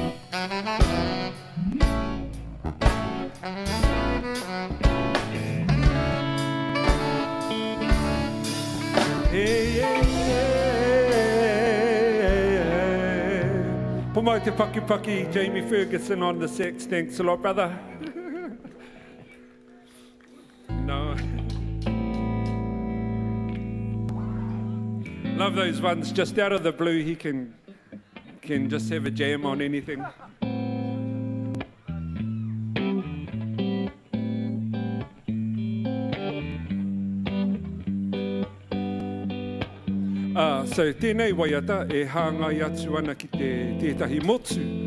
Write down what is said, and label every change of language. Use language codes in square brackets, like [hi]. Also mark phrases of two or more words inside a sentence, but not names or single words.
[en] Pomai te Paki, Jamie Ferguson on the sax. Thanks a lot, brother. No. Love those ones just out of the blue. He can just have a jam on anything. [mi] So tēnei waiata e hāngai atu ana ki tētahi motu.